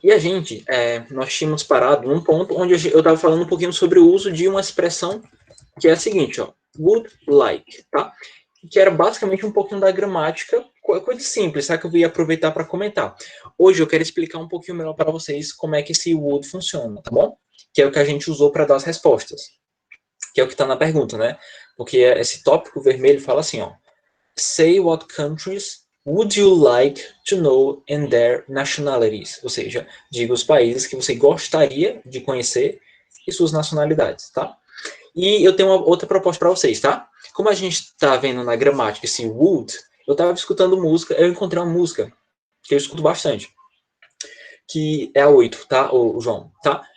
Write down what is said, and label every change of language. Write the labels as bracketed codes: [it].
[pt] E a gente, nós tínhamos parado num ponto onde eu estava falando um pouquinho sobre o uso de uma expressão que é a seguinte, ó, would like, tá? Que era basicamente um pouquinho da gramática, coisa simples, sabe? Que eu ia aproveitar para comentar. Hoje eu quero explicar um pouquinho melhor para vocês como é que esse would funciona, tá bom? Que é o que a gente usou para dar as respostas, que é o que está na pergunta, né? Porque esse tópico vermelho fala assim, ó, [en] say what countries would you like to know and their nationalities? [pt] Ou seja, diga os países que você gostaria de conhecer e suas nacionalidades, tá? E eu tenho uma outra proposta para vocês, tá? Como a gente está vendo na gramática esse would, eu estava escutando música, eu encontrei uma música que eu escuto bastante, que é a 8, tá, o João, tá?